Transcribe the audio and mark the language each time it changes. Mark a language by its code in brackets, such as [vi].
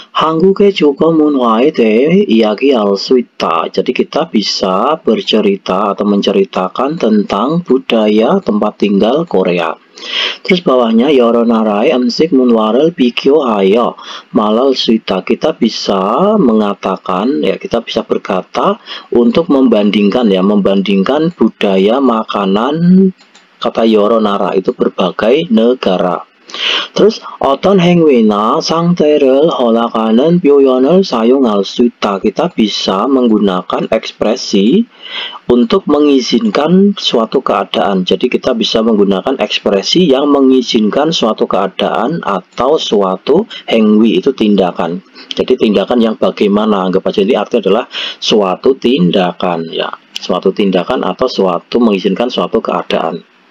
[ko] 한국의 주거 문화에 대해 이야기할 수 있다. [id] Jadi kita bisa bercerita atau menceritakan tentang budaya tempat tinggal Korea. Terus bawahnya [ko] 여러 나라의 음식 문화를 비교하여 말할 수 있다. [id] Kita bisa mengatakan ya, kita bisa berkata untuk membandingkan ya, membandingkan budaya makanan. Kata [ko] 여러 나라 [id] itu berbagai negara. Terus [ko] 어떤 행위나 상태를 허락하는 표현을 사용할 수 있다. [id] Kita bisa menggunakan ekspresi untuk mengizinkan suatu keadaan. Jadi kita bisa menggunakan ekspresi yang mengizinkan suatu keadaan atau suatu 행위, itu tindakan. Jadi tindakan yang bagaimana, anggap aja ini artinya adalah suatu tindakan ya, suatu tindakan atau suatu mengizinkan suatu keadaan.